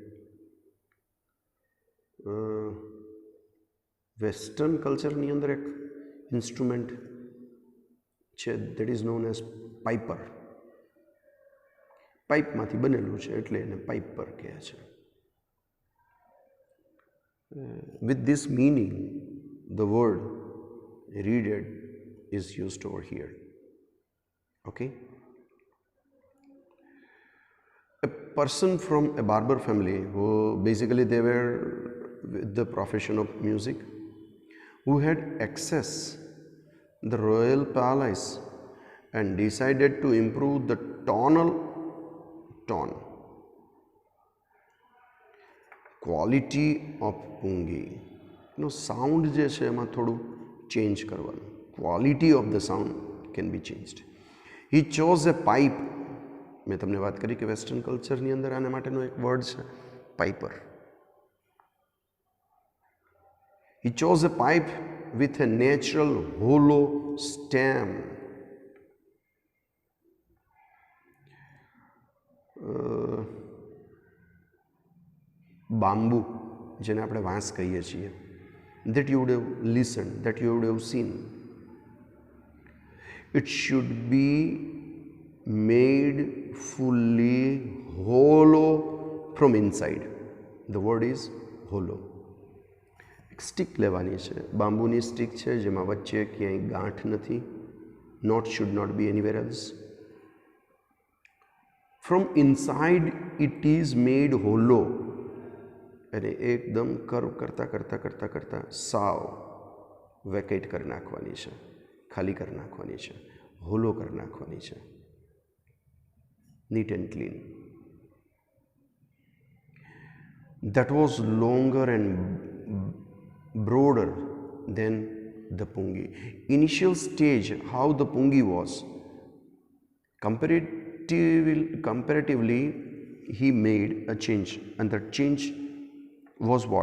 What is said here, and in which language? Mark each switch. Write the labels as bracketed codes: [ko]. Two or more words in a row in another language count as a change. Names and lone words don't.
[gu] વેસ્ટર્ન કલ્ચરની અંદર એક ઇન્સ્ટ્રુમેન્ટ છે [en] that is known as piper. [gu] પાઇપમાંથી બનેલું છે એટલે એને પાઇપર કહે છે. [en] with this meaning the word reeded is used over here. Okay? A person from a barber family who basically they were with the profession of music, who had access the royal palace and decided to improve the tonal tone quality of pungi. [gu] નો સાઉન્ડ જે છે એમાં થોડું ચેન્જ કરવાનું. [en] quality of the sound can be changed. He chose a pipe. [gu] મેં તમને વાત કરી કે વેસ્ટર્ન કલ્ચરની અંદર આના માટેનો એક વર્ડ છે પાઇપર. [en] He chose a pipe with a natural hollow stem. [gu] બાંબુ, જેને આપણે વાંસ કહીએ છીએ, [en] that you would have listened, that you would have seen. It should be made fully hollow from inside. The word is hollow. [gu] સ્ટિક લેવાની છે, બાંબુની સ્ટિક છે જેમાં વચ્ચે ક્યાંય ગાંઠ નથી. [en] knot should not be anywhere else. From inside it is made hollow. [gu] અને એકદમ કર્વ કરતાં કરતાં કરતાં કરતાં સાવ વેકેટ કરી નાખવાની છે, ખાલી કરી નાખવાની છે, હોલો કરી નાખવાની છે. [en] neat and clean. That was longer and broader than the pungi. Initial stage, how the pungi was. Comparatively, he made a change, and that change was what?